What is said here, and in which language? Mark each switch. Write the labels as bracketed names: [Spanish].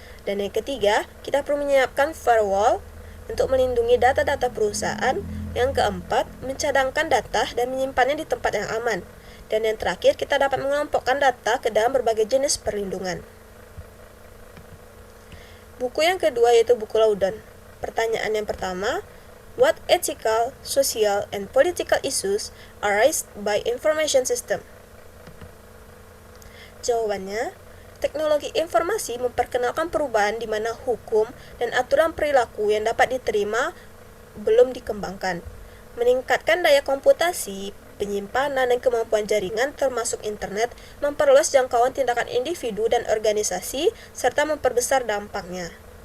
[Indonesian] Dan yang ketiga, kita perlu menyiapkan firewall untuk melindungi data-data perusahaan. Yang keempat, mencadangkan data dan menyimpannya di tempat yang aman. Dan yang terakhir, kita dapat mengelompokkan data ke dalam berbagai jenis perlindungan. Buku yang kedua yaitu buku Laudon. Pertanyaan yang pertama, [English] What ethical, social, and political issues arise by information system? [Indonesian] Jawabannya, teknologi informasi memperkenalkan perubahan di mana hukum dan aturan perilaku yang dapat diterima belum dikembangkan, meningkatkan daya komputasi, penyimpanan dan kemampuan jaringan termasuk internet, memperluas jangkauan tindakan individu dan organisasi, serta memperbesar dampaknya.